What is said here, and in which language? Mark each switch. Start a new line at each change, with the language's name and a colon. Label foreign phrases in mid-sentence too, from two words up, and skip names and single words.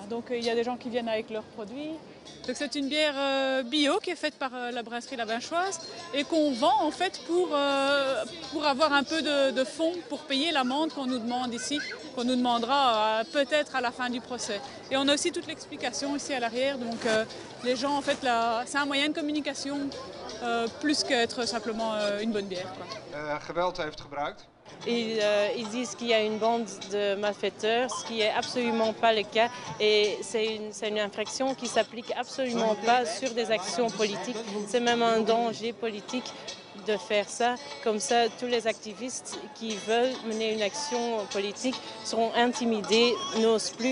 French: Donc il y a des gens qui viennent avec leurs produits. Donc c'est une bière bio qui est faite par la brasserie La Vinchoise et qu'on vend en fait pour avoir un peu de fonds pour payer l'amende qu'on nous demande ici, qu'on nous demandera peut-être à la fin du procès. Et on a aussi toute l'explication ici à l'arrière, donc les gens en fait c'est un moyen de communication plus qu'être simplement une bonne bière.
Dutch: Geweld heeft gebruikt.
French: Ils disent qu'il y a une bande de malfaiteurs, ce qui n'est absolument pas le cas. Et c'est une infraction qui ne s'applique absolument pas sur des actions politiques. C'est même un danger politique de faire ça. Comme ça, tous les activistes qui veulent mener une action politique seront intimidés, n'osent plus.